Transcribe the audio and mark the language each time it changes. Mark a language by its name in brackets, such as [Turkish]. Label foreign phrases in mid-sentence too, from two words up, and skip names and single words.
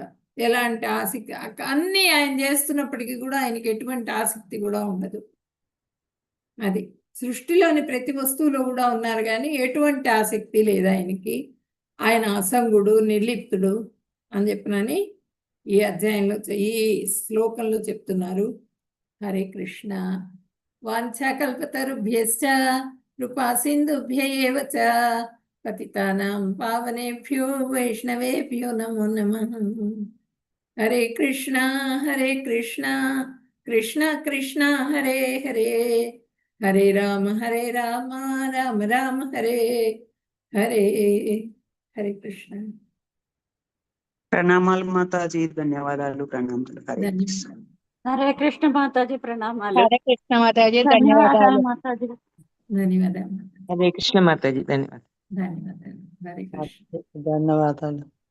[Telugu] ఎలాంటి ఆసక్తి అన్నీ ఆయన చేస్తున్నప్పటికీ కూడా ఆయనకి ఎటువంటి ఆసక్తి కూడా ఉండదు. అది సృష్టిలోని ప్రతి వస్తువులో కూడా ఉన్నారు కానీ ఎటువంటి ఆసక్తి లేదు ఆయనకి. ఆయన అసంగుడు, నిర్లిప్తుడు అని చెప్పినని ఈ అధ్యాయంలో ఈ శ్లోకంలో చెప్తున్నారు. హరే కృష్ణ. [Sanskrit] వాంఛాకల్పతరుభ్యశ్చ కృపా సింధుభ్య ఏవ చ పతితానాం పావనేభ్యో వైష్ణవేభ్యో నమో నమః. హరే కృష్ణ హరే కృష్ణ కృష్ణ కృష్ణ హరే హరే, హరే రామ రామ రామ హరే హరే. [Telugu] హరే కృష్ణ. ప్రణామాలు మాతాజీ, ధన్యవాదాలు. ప్రణామాలు. హరే కృష్ణ. హరే కృష్ణ మాతాజీ, ప్రణామాలు. హరే కృష్ణ మాతాజీ, ధన్యవాదాలు ధన్యవాదాలు. మాతాజీ. ధన్యవాదాలు. హరే కృష్ణ మాతాజీ, ధన్యవాదాలు. ధన్యవాదాలు. హరే కృష్ణ. ధన్యవాదాలు.